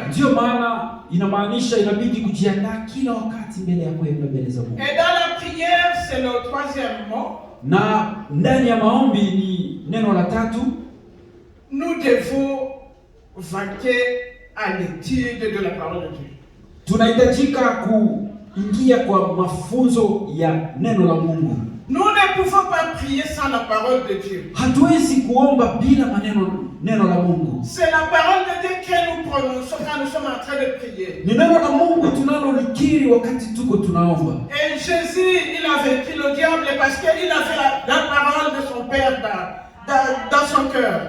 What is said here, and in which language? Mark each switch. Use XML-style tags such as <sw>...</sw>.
<sw>Ndio maana inamaanisha inabidi kujiandaa kila wakati mbele ya kwenda mbele za Mungu.</sw> <fr>Et dans la prière, c'est le troisième mot.</fr> <sw>Na ndani ya maombi ni neno la tatu.</sw> <fr>Nous devons vaquer à l'étude de la parole de Dieu.</fr> <sw>Tunahitajika kuingia kwa mafunzo ya neno la Mungu.</sw> <fr>Nous ne pouvons pas prier sans la parole de Dieu.</fr> <sw>Hatuwezi kuomba bila neno la Mungu.</sw> <fr>C'est la parole de Dieu que nous prononçons quand nous sommes en train de prier.</fr> <sw>Ni neno la Mungu tunalolikiri wakati tuko tunaomba.</sw> <fr>Et Jésus, il a vaincu le diable parce qu'il avait la parole de son Père dans son cœur.</fr>